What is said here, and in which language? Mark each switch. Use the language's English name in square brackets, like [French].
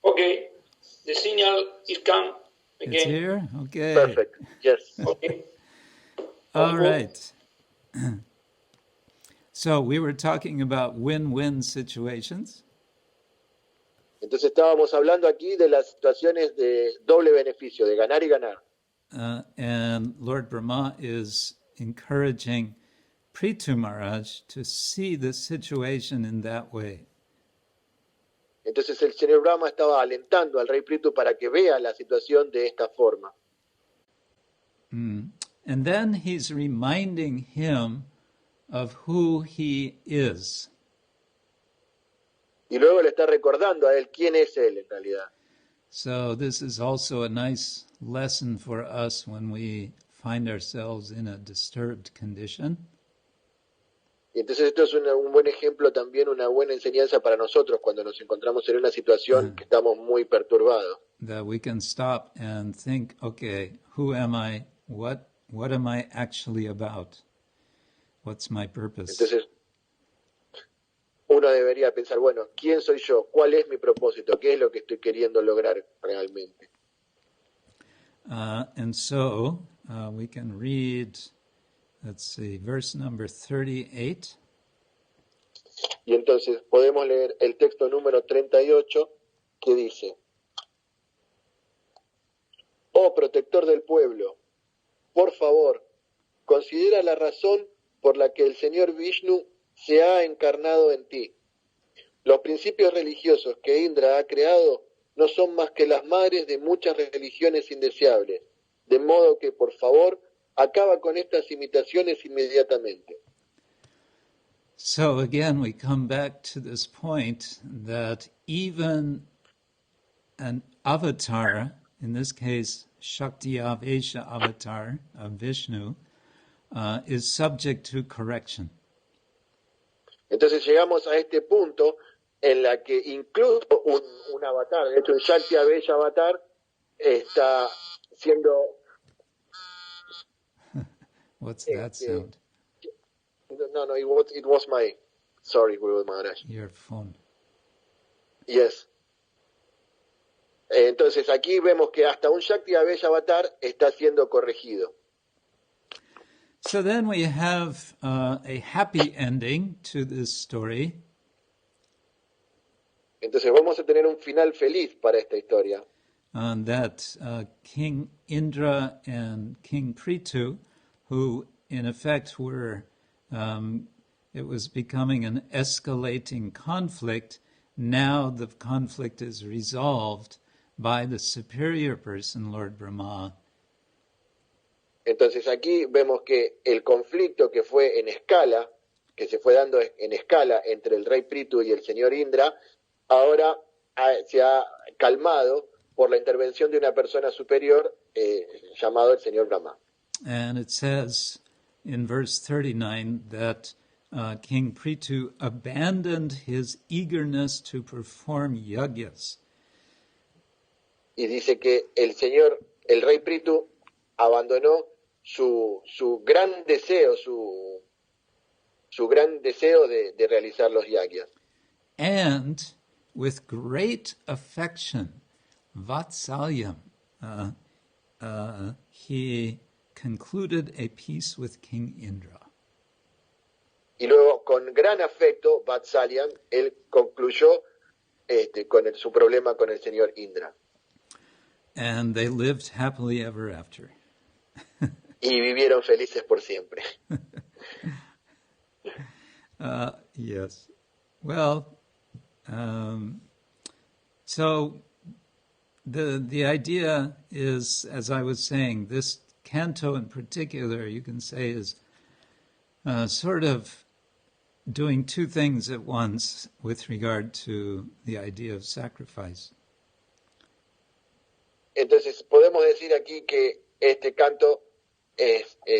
[English] Okay, the signal is come again. It's here? Okay. Perfect. Yes. Okay. All right. So we were talking about win-win situations. [Spanish] Entonces estábamos hablando aquí de las situaciones de doble beneficio, de ganar y ganar. [English] And Lord Brahma is encouraging Prithu Maharaj to see the situation in that way. [Spanish] Entonces el señor Brahma estaba alentando al rey Prithu para que vea la situación de esta forma. [English] And then he's reminding him of who he is. [Spanish] Y luego le está recordando a él quién es él en realidad. [English] So this is also a nice lesson for us when we find ourselves in a disturbed condition. [Spanish] Y entonces esto es un buen ejemplo también, una buena enseñanza para nosotros cuando nos encontramos en una situación que estamos muy perturbados. [English] That we can stop and think, okay, who am I? What am I actually about? What's my purpose? [Spanish] Entonces uno debería pensar, bueno, ¿quién soy yo? ¿Cuál es mi propósito? ¿Qué es lo que estoy queriendo lograr realmente? [English] And so we can read, let's see, verse number 38. [Spanish] Y entonces podemos leer el texto número 38 que dice: Oh protector del pueblo, por favor, considera la razón por la que el Señor Vishnu se ha encarnado en ti. Los principios religiosos que Indra ha creado no son más que las madres de muchas religiones indeseables, de modo que, por favor, acaba con estas imitaciones inmediatamente. [English] So again, we come back to this point that even an avatar, in this case, Shakti Avesha avatar of Vishnu, is subject to correction. [Spanish] Entonces llegamos a este punto en la que incluso un avatar, de hecho un Shakti Avesha avatar, está siendo... [English] What's that sound? No, it was my... Sorry, Guru Maharaj. Your phone. Yes. [Spanish] Entonces aquí vemos que hasta un Shakti Avesha avatar está siendo corregido. [English] So then we have a happy ending to this story. [Spanish] Entonces vamos a tener un final feliz para esta historia. [English] That King Indra and King Prithu, who in effect were, it was becoming an escalating conflict. Now the conflict is resolved by the superior person, Lord Brahma. [Spanish] Entonces aquí vemos que el conflicto que fue en escala, que se fue dando en escala entre el rey Prithu y el señor Indra, ahora se ha calmado por la intervención de una persona superior llamado el señor Brahma. [English] And it says in verse 39 that King Prithu abandoned his eagerness to perform yagyas. [Spanish] Y dice que el rey Prithu abandonó su gran deseo, su gran deseo de realizar los yagyas. [English] And with great affection, Vatsalyam, he concluded a peace with King Indra. [Spanish] Y luego, con gran afecto, Vatsalyam, él concluyó su problema con el señor Indra. [English] And they lived happily ever after. [Spanish] Y vivieron felices por siempre. [English] Yes. Well, so the idea is, as I was saying, this canto in particular, you can say, is sort of doing two things at once with regard to the idea of sacrifice. [Spanish] Entonces, podemos decir aquí que este canto es...